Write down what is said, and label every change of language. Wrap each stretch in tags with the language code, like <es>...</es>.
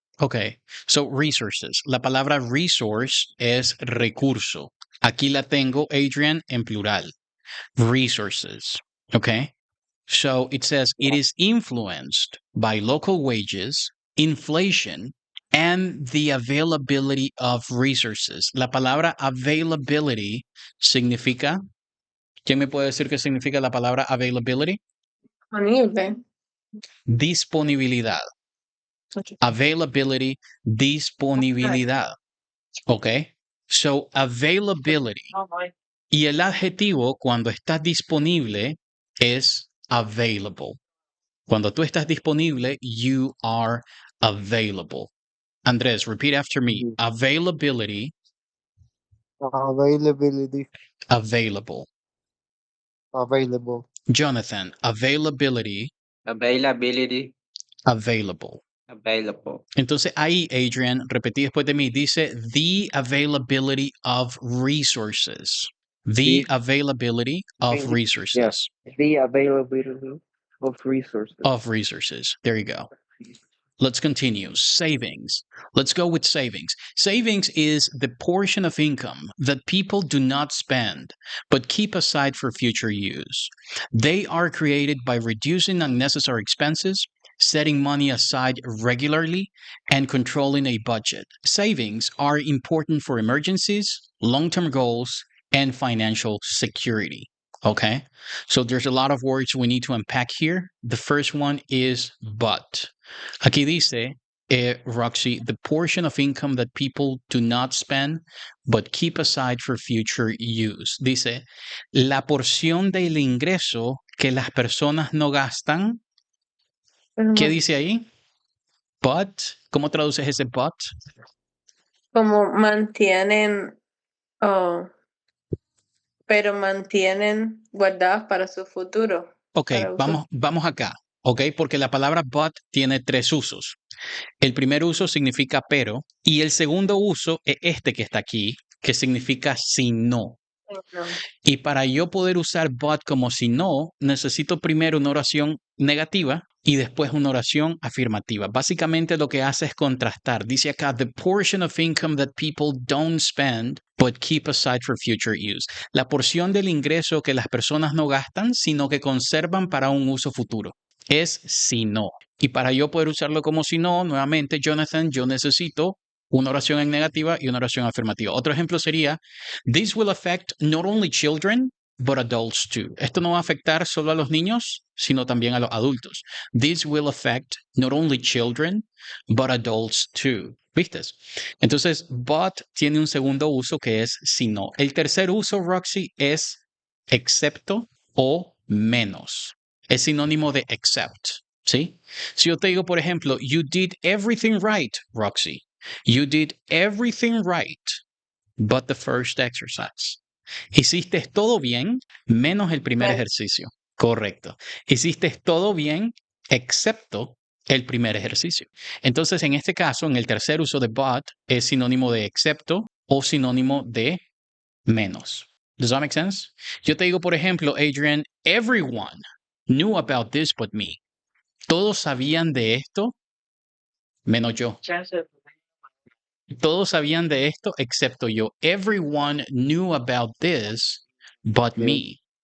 <en>Okay, so resources.</en> <es>La palabra resource es recurso. Aquí la tengo, Adrian, en plural. Resources.</es> <en>Okay, so it says it is influenced by local wages, inflation, and the availability of resources.</en> <es>La palabra availability significa, ¿quién me puede decir qué significa la palabra availability? Disponibilidad. Availability, disponibilidad.</es> <en>Okay, so availability.</en> <es>Y el adjetivo cuando está disponible es available. Cuando tú estás disponible,</es> <en>you are available. Andrés, repeat after me. Availability. Availability. Available. Available. Jonathan, availability. Availability. Available. Available.</en> <es>Entonces ahí, Adrian, repetí después de mí, dice</es> <en>the availability of resources. The availability of resources. Yes. The availability of resources. Of resources. There you go. Let's continue. Savings. Let's go with savings. Savings is the portion of income that people do not spend but keep aside for future use. They are created by reducing unnecessary expenses, setting money aside regularly, and controlling a budget. Savings are important for emergencies, long-term goals, and financial security. Okay? So there's a lot of words we need to unpack here. The first one is but.</en> <es>Aquí dice,</es> <en>Roxy, the portion of income that people do not spend but keep aside for future use.</en> <es>Dice, la porción del ingreso que las personas no gastan. ¿Qué dice ahí? But. ¿Cómo traduces ese but? Como mantienen, pero mantienen guardadas para su futuro. Ok, vamos acá. Ok, porque la palabra but tiene tres usos. El primer uso significa pero y el segundo uso es este que está aquí, que significa si no. No. Y para yo poder usar but como si no, necesito primero una oración negativa y después una oración afirmativa. Básicamente lo que hace es contrastar. Dice acá,</es> <en>the portion of income that people don't spend but keep aside for future use.</en> <es>La porción del ingreso que las personas no gastan, sino que conservan para un uso futuro. Es si no. Y para yo poder usarlo como si no, nuevamente, Jonathan, yo necesito una oración en negativa y una oración afirmativa. Otro ejemplo sería,</es> <en>this will affect not only children, but adults too.</en> <es>Esto no va a afectar solo a los niños, sino también a los adultos.</es> <en>This will affect not only children, but adults too.</en> <es>¿Viste? Entonces, but tiene un segundo uso que es si no. El tercer uso, Roxy, es excepto o menos. Es sinónimo de except. ¿Sí? Si yo te digo, por ejemplo,</es> <en>you did everything right, Roxy. You did everything right, but the first exercise.</en> <es>Hiciste todo bien, menos el primer ejercicio. Correcto. Hiciste todo bien, excepto el primer ejercicio. Entonces, en este caso, en el tercer uso de but, es sinónimo de excepto o sinónimo de menos.</es> <en>Does that make sense?</en> <es>Yo te digo, por ejemplo, Adrian,</es> <en>everyone knew about this but me.</en> <es>Todos sabían de esto, menos yo. Todos sabían de esto excepto yo.</es> <en>Everyone knew about this but me.</en>